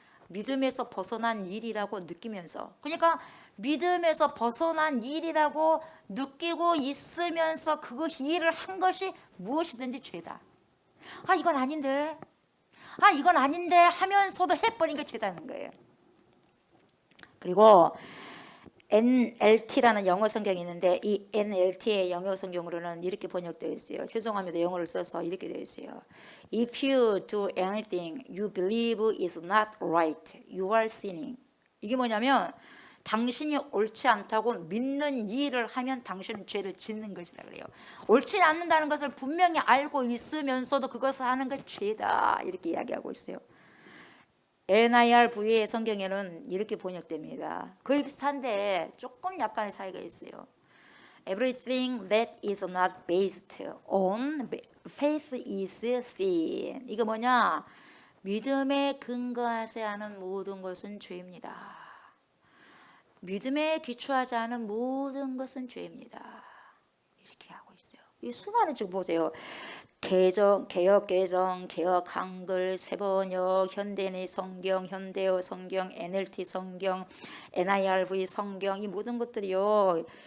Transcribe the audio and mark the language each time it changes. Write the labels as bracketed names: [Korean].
[Korean] 믿음에서 벗어난 일이라고 느끼면서. 그러니까 믿음에서 벗어난 일이라고 느끼고 있으면서 그것이 일을 한 것이 무엇이든지 죄다. 아 이건 아닌데. 아 이건 아닌데 하면서도 해버린 게 죄다는 거예요. 그리고 NLT라는 영어 성경이 있는데 이 NLT의 영어 성경으로는 이렇게 번역되어 있어요. 죄송합니다. 영어를 써서 이렇게 되어 있어요. [English] If you do anything you believe is not right, you are sinning. [Korean] 이게 뭐냐면 당신이 옳지 않다고 믿는 일을 하면 당신은 죄를 짓는 것이다 그래요. 옳지 않는다는 것을 분명히 알고 있으면서도 그것을 하는 것 죄다 이렇게 이야기하고 있어요. NIRV의 성경에는 이렇게 번역됩니다. 거의 비슷한데 조금 약간의 차이가 있어요. [English] Everything that is not based on faith is sin. [Korean] 이거 뭐냐? 믿음에 근거하지 않은 모든 것은 죄입니다. 믿음에 기초하지 않은 모든 것은 죄입니다. 이렇게 하고 있어요. 이 수많은 지금 보세요. 개역 개정, 개역 한글, 새번역, 현대인의 성경, 현대어 성경, NLT 성경, NIRV 성경 이 모든 것들이요.